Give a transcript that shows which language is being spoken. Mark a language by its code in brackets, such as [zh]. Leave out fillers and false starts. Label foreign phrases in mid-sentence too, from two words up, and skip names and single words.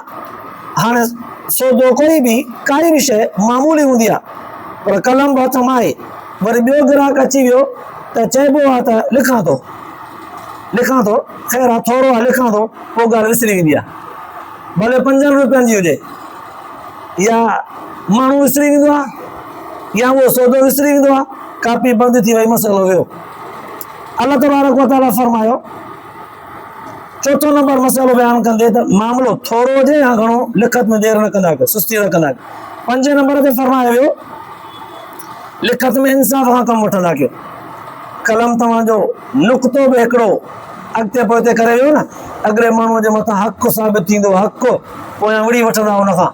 [sd] हाणे सौदो कोई बि काई बि शइ मामूली हूंदी आहे पर कलम बि हथ मां आहे, वरी ॿियो ग्राहक अची वियो त चइबो आहे त लिखां थो ख़ैर आहे थोरो आहे लिखां थो, पोइ ॻाल्हि विसरी वेंदी आहे, भले 5 रुपयनि जी हुजे। या माण्हू विसरी वेंदो आहे या उहो सौदो विसरी वेंदो आहे, कापी बंदि थी वई, मसइलो वियो। अल्लाह [ar] تبارك وتعالى [sd] फरमायो चौथो नंबर मसइलो बयानु कंदे त मामिलो थोरो हुजे या घणो लिखत में देरि न कंदा कयो, सुस्ती न कंदा कयो। 5 नंबर ते फरमायो वियो लिखत में इंसाफ़ खां कमु वठंदा कयो। कलम तव्हांजो नुक़्तो बि हिकिड़ो अॻिते पोइते करे वियो न, अॻिले माण्हूअ जे मथां हक़ु साबित थींदो, हक़ु पोयां विड़ी वठंदा हुन खां।